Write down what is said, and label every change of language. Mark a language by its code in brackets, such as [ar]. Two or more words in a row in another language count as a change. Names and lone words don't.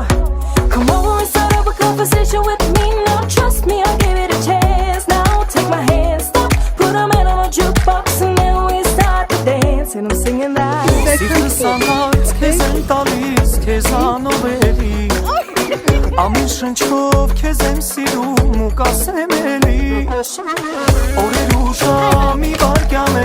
[en] Come over and start up a conversation with me now. Trust me, I'll give it a chance. Now take my hand, stop, put a man on a jukebox, and then we start to dance. And I'm singing that. [hy] Ամեն շնչով քեզ եմ սիրում ու կասեմ էլի Օրեր ու ժամի վարկյան